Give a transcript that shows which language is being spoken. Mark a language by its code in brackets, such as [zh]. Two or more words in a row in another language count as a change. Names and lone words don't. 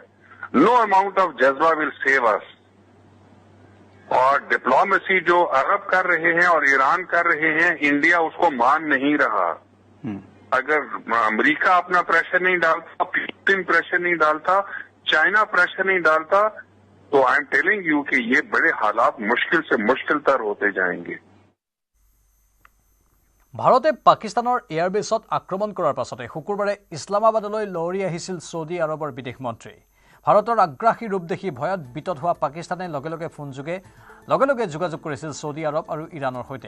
[en] No amount of jazba will save us. [ur] اور ڈپلومیسی جو عرب کر رہے ہیں اور ایران کر رہے ہیں، انڈیا اس کو مان نہیں رہا. اگر امریکہ اپنا پریشر نہیں ڈالتا، فلپائن پریشر نہیں ڈالتا، چائنا پریشر نہیں ڈالتا، تو [en] I am telling you [ur] کہ یہ بڑے حالات مشکل سے مشکل تر ہوتے جائیں گے. [as] ভাৰতে পাকিস্তানৰ এয়াৰবেছত আক্ৰমণ কৰাৰ পাছতে শুকুৰবাৰে ইছলামাবাদলৈ লহৰি আহিছিল ছৌদি আৰবৰ বিদেশ মন্ত্ৰী. ভাৰতৰ আগ্ৰাসী ৰূপ দেখি ভয়ত বিতত হোৱা পাকিস্তানে লগে লগে যোগাযোগ কৰিছিল ছৌদি আৰব আৰু ইৰাণৰ সৈতে.